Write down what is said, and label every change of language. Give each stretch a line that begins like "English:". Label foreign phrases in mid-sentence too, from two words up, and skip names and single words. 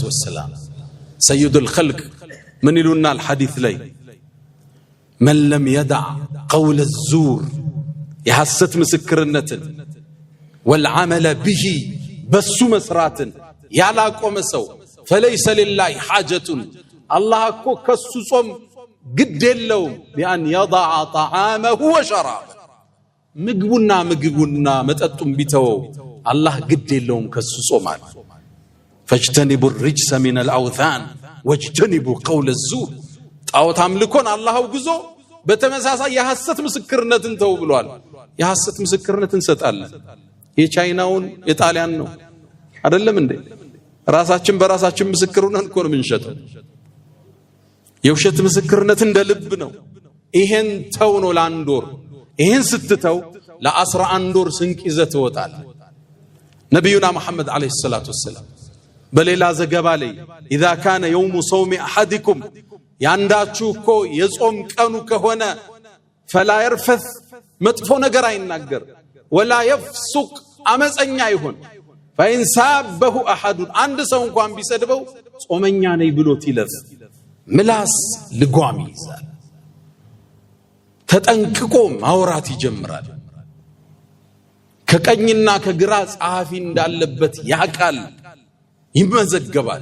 Arabic: والسلام سيد الخلق
Amharic: ምን ይሉናል ሐዲስ ላይ
Arabic: من لم يدع قول الزور
Amharic: የሐሰት ምስክርነትን
Arabic: والعمل به
Amharic: በሱ መስራትን ያላቆመ ሰው
Arabic: فليس لله حاجة
Amharic: አላህ እኮ ከሱ ጾም ግድ የለውም
Arabic: بأن يضع طعامه وشرابه
Amharic: ምግቡና መጠጡን ቢተወው አላህ ግድ የለውም ከሱ ጾማል።
Arabic: فاجتنبوا الرجس من الأوثان واجتنبوا قول الزور
Amharic: ጣዖት አምልኮን አላህ አውግዞ በተመሳሳይ የሐሰት ምስክርነትን ተው ብሏል። የሐሰት ምስክርነትን እንሰጣለን። የቻይናውን የጣሊያን ነው አይደለም እንዴ? ራሳችን በራሳችን ምስክር ሆነን እኮ ነው የምንሸጠው። የውሸት ምስክርነት እንደ ልብ ነው። ይሄን ተው ነው ለአንድ ወር። ይሄን ስትተው ለ11 ወር ስንቅ ይዘህ ትወጣለህ። ነብዩና መሐመድ
Arabic: عليه الصلاة والسلام
Amharic: በሌላ ዘገባ ላይ
Arabic: اذا كان يوم صوم احدكم
Amharic: ያንዳችሁ እኮ የጾም ቀኑ ከሆነ
Arabic: فلا يرفث
Amharic: መጥፎ ነገር አይናገር
Arabic: ولا يفسق
Amharic: አመፀኛ ይሁን
Arabic: فإن سابه احد
Amharic: አንድ ሰው እንኳን ቢሰድበው ጾመኛ ነኝ ብሎት ይለፍ። ምላስ ልጓም ይይዛል። ተጠንቅቆ ማውራት ይጀምራል። ከቀኝና ከግራ ጸሐፊ እንዳለበት ያቃል ይመዘገባል።